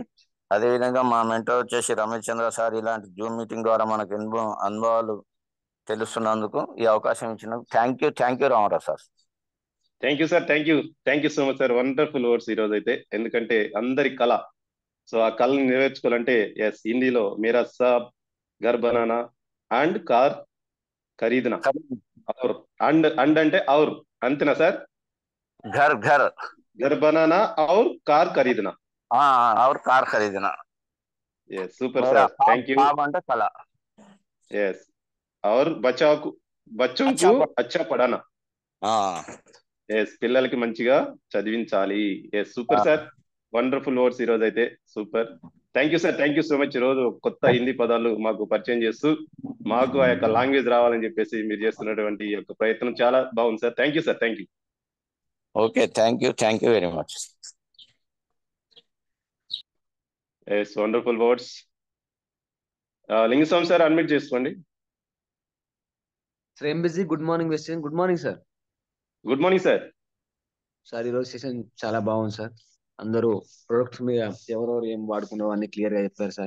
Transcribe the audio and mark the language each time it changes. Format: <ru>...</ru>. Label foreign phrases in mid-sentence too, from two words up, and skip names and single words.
<te>అదేవిధంగా మా మెంటర్ వచ్చేసి రమేష్ చంద్ర సార్ ఇలాంటి</te> <en>Zoom meeting</en> <te>ద్వారా మనకు అనుభవాలు తెలుస్తున్నందుకు, ఈ అవకాశం ఇచ్చినందుకు</te> <en>thank you Ramarao sir. Thank you sir thank you so much sir. wonderful words</en> <te>ఈరోజు అయితే, ఎందుకంటే అందరి కళ. సో ఆ కళని నెరవేర్చుకోవాలంటే ఎస్, హిందీలో</te> <hi>मेरा साब घर बनाना</hi> <te>అండ్</te> <hi>कार खरीदना, और</hi> <te>అండ్ అంటే ఔర్, అంతేనా సార్?</te> <hi>ఘర్ घर बनाना और कार खरीदना. और कार खरीदना.</hi> <en>yes super</en> <hi>మేరా</hi> <en>sir, thank you.</en> <te>ఖాబ్ అంటే కళ.</te> <hi>yes और बच्चोंकु अच्छा पढ़ाना.</hi> <te>ఎస్, పిల్లలకి మంచిగా చదివించాలి.</te> <en>yes super sir, wonderful words</en> <te>ఈరోజు అయితే,</te> <en>సూపర్. thank you sir, thank you so much.</en> <te>ఈరోజు కొత్త హిందీ పదాలు మాకు పరిచయం చేస్తూ మాకు ఆ యొక్క లాంగ్వేజ్ రావాలని చెప్పేసి మీరు చేస్తున్నటువంటి ఈ యొక్క ప్రయత్నం చాలా బాగుంది సార్.</te> <en>thank you sir, thank you. okay, thank you very much. yes wonderful words.</en> <te>లింగస్వామి సార్ అడ్మిట్ చేసుకోండి.</te> <en>Shrem busy, good morning western. good morning sir. good morning sir.</en> <te>సార్ ఈరోజు సెషన్ చాలా బాగుంది సార్. అందరూ ప్రొడక్ట్స్ మీద ఎవరెవరు ఏం వాడుకున్నారో అన్ని క్లియర్ గా చెప్పారు సార్.</te>